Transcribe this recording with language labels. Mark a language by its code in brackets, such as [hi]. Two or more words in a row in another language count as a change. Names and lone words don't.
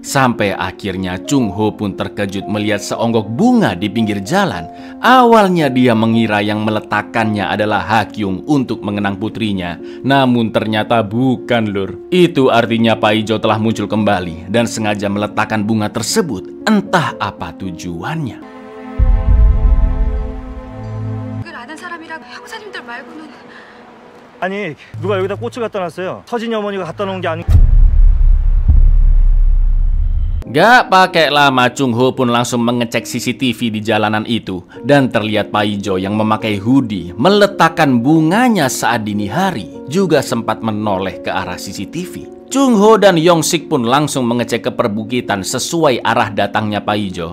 [id] Sampai akhirnya Chung Ho pun terkejut melihat seonggok bunga di pinggir jalan. Awalnya dia mengira yang meletakkannya adalah Ha Kyung untuk mengenang putrinya. Namun ternyata bukan lur. Itu artinya Pak Ijo telah muncul kembali dan sengaja meletakkan bunga tersebut. Entah apa tujuannya. [ko] 그걸 아는 사람이랑 형사님들 말고는. 아니, 누가 여기다 꽃을 갖다 놨어요. 서진이 어머니가 갖다 놓은 게 아니고. [id] Gak pakai lama Chung Ho pun langsung mengecek CCTV di jalanan itu. Dan terlihat Pak Ijo yang memakai hoodie meletakkan bunganya saat dini hari juga sempat menoleh ke arah CCTV. Chung Ho dan Yong Sik pun langsung mengecek ke perbukitan sesuai arah datangnya Pak Ijo.